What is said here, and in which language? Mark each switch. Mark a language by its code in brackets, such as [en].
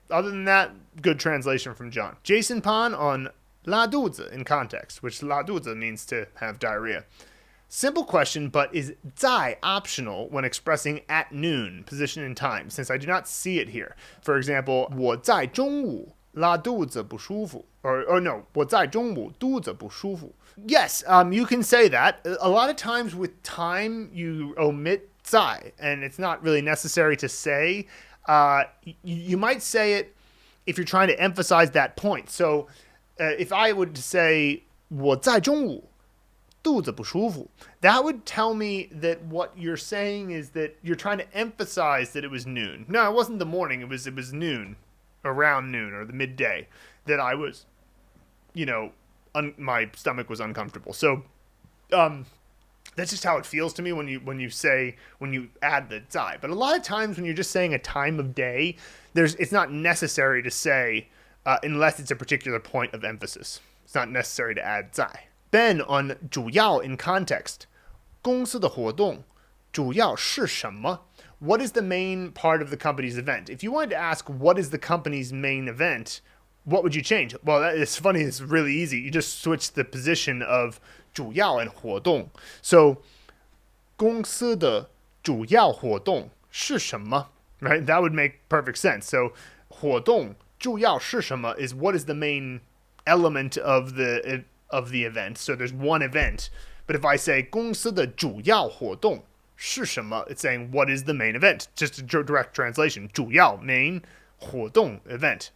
[en] Other than that, good translation from John. Jason Pan on 拉肚子 in context, which 拉肚子 means to have diarrhea. Simple question, but is 在 optional when expressing at noon, position and time, since I do not see it here? For example, [zh] 我在中午拉肚子不舒服. [en] Or no, [zh] 我在中午肚子不舒服. [en] Yes, you can say that. A lot of times with time, you omit 在, and it's not really necessary to say. You might say it if you're trying to emphasize that point. So if I would say [zh] 我在中午肚子不舒服, [en] that would tell me that what you're saying is that you're trying to emphasize that it was noon. No, it wasn't the morning. It was noon, around noon or the midday that I was, my stomach was uncomfortable. So that's just how it feels to me when you add the 在. But a lot of times when you're just saying a time of day, it's not necessary to say unless it's a particular point of emphasis. It's not necessary to add 在.Ben on 主要 in context. [zh] 公司的活动主要是什么? [en] What is the main part of the company's event? If you wanted to ask what is the company's main event, what would you change? Well, it's funny. It's really easy. You just switch the position of 主要 and 活动. So [zh] 公司的主要活动是什么? [en] Right? That would make perfect sense. So [zh] 活动主要是什么 [en] is what is the main element of the event. So there's one event. But if I say [zh] 公司的主要活动是什么, [en] it's saying what is the main event. Just a direct translation. 主要 main, 活动 event.